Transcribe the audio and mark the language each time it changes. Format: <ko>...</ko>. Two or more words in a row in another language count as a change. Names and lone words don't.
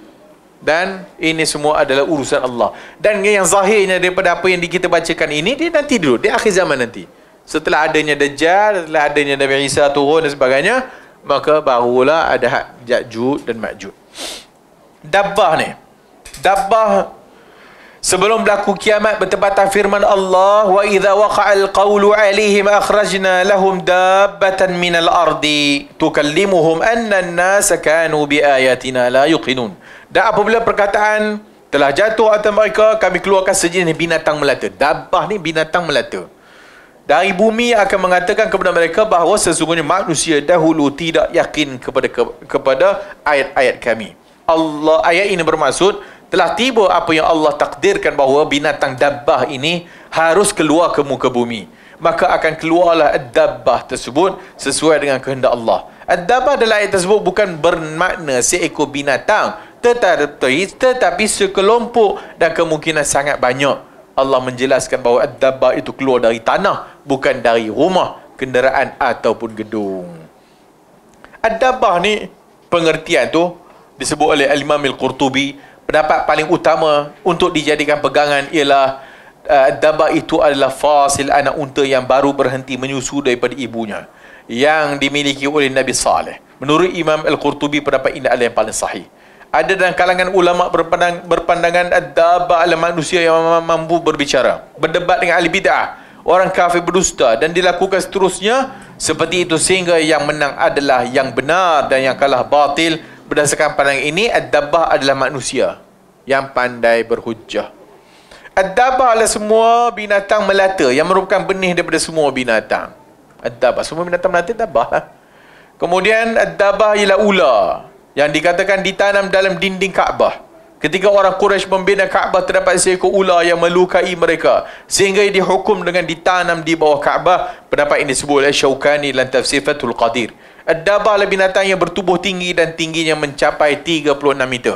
<ms>Dan ini semua adalah urusan Allah. Dan yang zahirnya daripada apa yang kita bacakan ini, dia nanti dulu, di akhir zaman nanti, setelah adanya Dajjal, setelah adanya Nabi Isa turun dan sebagainya, maka barulah ada hak Ya'juj dan Ma'juj. Dabbah ni, Dabbah sebelum berlaku kiamat, bertepatan firman Allah,</ms> <ar>وإذا وقع القول عليهم أخرجنا لهم دابة من الأرض تكلمهم أن الناس كانوا بآياتنا لا يوقنون.</ar> <ms>Dan apabila perkataan telah jatuh atas mereka, kami keluarkan sejenis binatang melata. Dabbah ni binatang melata. Dari bumi akan mengatakan kepada mereka bahawa sesungguhnya manusia dahulu tidak yakin kepada ayat-ayat kami. Ayat ini bermaksud telah tiba apa yang Allah takdirkan bahawa binatang dabbah ini harus keluar ke muka bumi. Maka akan keluarlah ad-dabbah tersebut sesuai dengan kehendak Allah. Ad-dabbah dalam ayat tersebut bukan bermakna seekor binatang, tetapi sekelompok, dan kemungkinan sangat banyak. Allah menjelaskan bahawa ad-dabbah itu keluar dari tanah, bukan dari rumah, kenderaan ataupun gedung. Ad-dabbah ni pengertian tu disebut oleh Al-Imam Al-Qurtubi. Pendapat paling utama untuk dijadikan pegangan ialah ad-dabbah itu adalah fasil, anak unta yang baru berhenti menyusu daripada ibunya, yang dimiliki oleh Nabi Saleh. Menurut Imam Al-Qurtubi, pendapat ini adalah yang paling sahih. Ada dalam kalangan ulama berpandangan ad-dabbah adalah manusia yang mampu berbicara, berdebat dengan ahli bid'ah, orang kafir, berdusta, dan dilakukan seterusnya seperti itu sehingga yang menang adalah yang benar dan yang kalah batil. Berdasarkan pandangan ini, ad-dabbah adalah manusia yang pandai berhujjah. Ad-dabbah adalah semua binatang melata yang merupakan benih daripada semua binatang. Ad-dabbah, semua binatang melata dabbah. Kemudian ad-dabbah ialah ular yang dikatakan ditanam dalam dinding Kaabah. Ketika orang Quraisy membina Kaabah, terdapat seekor ular yang melukai mereka sehingga dihukum dengan ditanam di bawah Kaabah. Pendapat ini disebut oleh Syaukani dalam tafsir Fathul Qadir. Ad-Dabah adalah binatang yang bertubuh tinggi dan tingginya mencapai 36 meter.</ms>